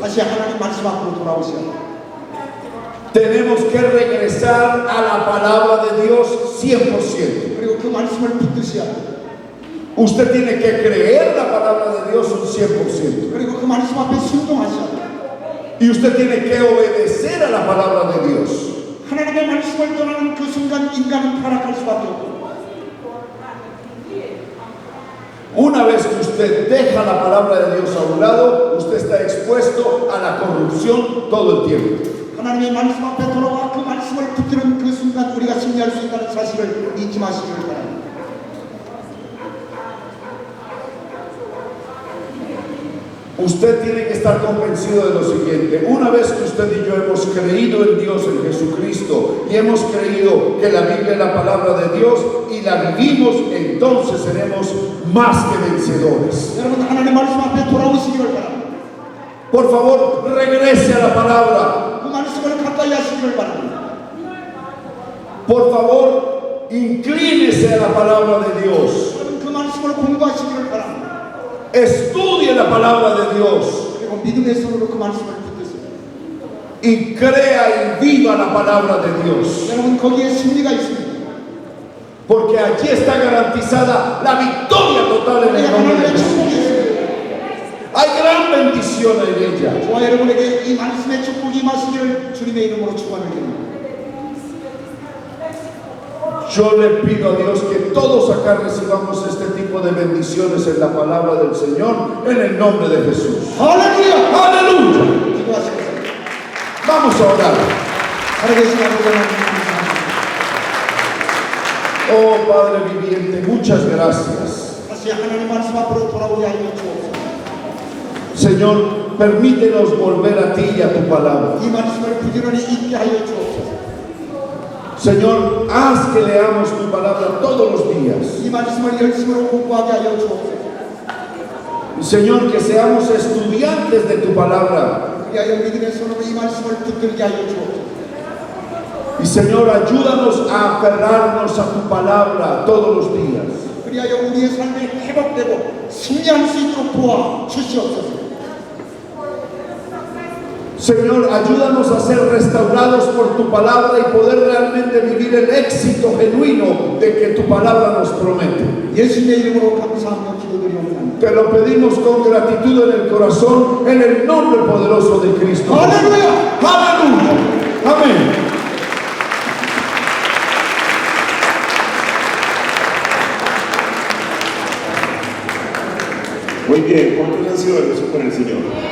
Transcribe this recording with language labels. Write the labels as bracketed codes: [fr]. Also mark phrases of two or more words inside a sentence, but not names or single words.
[ko] 다시 하나님 말씀 앞으로 돌아오셔야 돼요. [es] Tenemos que regresar a la palabra de Dios 100%. [ko] 그리고 그 말씀을 붙드셔야 돼요. [es] Usted tiene que creer la palabra de Dios un 100%. [ko] 그리고 그 말씀 앞에 순종하셔야 돼요. [es] Y usted tiene que obedecer a la palabra de Dios. [ko] 하나님의 말씀을 떠나는 그 순간 인간은 타락할 수밖에 없고 [es] Una vez que usted deja la palabra de Dios a un lado, usted está expuesto a la corrupción todo el tiempo. [ko] 하나님의 말씀 앞에 돌아와 그 말씀을 붙드는 그 순간 우리가 승리할 수 있다는 사실을 잊지 마시길 바랍니다. [es] Usted tiene que estar convencido de lo siguiente: una vez que usted y yo hemos creído en Dios, en Jesucristo, y hemos creído que la Biblia es la palabra de Dios y la vivimos, entonces seremos más que vencedores. [ko] 여러분 하나님의 말씀 앞에 돌아오시기를 바랍니다. [es] Por favor, regrese a la palabra. [ko] 그 말씀을 가까이 하시기를 바랍니다. [es] Por favor, inclínese a la palabra de Dios. [ko] 여러분 그 말씀을 공부하시기를 바랍니다. [es] Estudie la palabra de Dios. [ko] 그리고 믿음의 손으로 그 말씀을 붙드세요. [es] Y crea y viva la palabra de Dios. [ko] 여러분 거기에 승리가 있습니다. [es] Porque allí está garantizada la victoria total en el nombre de Jesús. Hay gran bendición en ella. [ko] 저와 여러분에게 이 말씀의 축복이 임하시기를 주님의 이름으로 축원드립니다. [es] Yo le pido a Dios que todos acá recibamos este tipo de bendiciones en la palabra del Señor, en el nombre de Jesús. [ko] 할렐루야! [es] ¡Aleluya! [ko] 기도하시겠습니다. [es] Vamos a orar. [ko] 살아계신 하나님 감사합니다. [es] Oh Padre viviente, muchas gracias. [ko] 다시 하나님 말씀 앞으로 돌아오게 하여 주옵소서. [es] Señor, permítenos volver a ti y a tu palabra. [ko] 이 말씀을 부지런히 읽게 하여 주옵소서. [es] Señor, haz que leamos tu palabra todos los días. [ko] 이 말씀을 열심으로 공부하게 하여 주옵소서. [es] Señor, que seamos estudiantes de tu palabra. [ko] 그리하여 믿음의 손으로 이 말씀을 붙들게 하여 주옵소서. [es] Y Señor, ayúdanos a aferrarnos a tu palabra todos los días. [ko] 그리하여 우리의 삶이 회복되고 승리할 수 있도록 도와 주시옵소서. [es] Señor, ayúdanos a ser restaurados por tu palabra y poder realmente vivir el éxito genuino de que tu palabra nos promete. [ko] 예수님의 이름으로 감사하며 기도드리옵나이다. [es] Te lo pedimos con gratitud en el corazón, en el nombre poderoso de Cristo. [ko] 할렐루야! [es] ¡Aleluya! Amén. Muy bien, ¿cuántos han sido bendecidos por el Señor?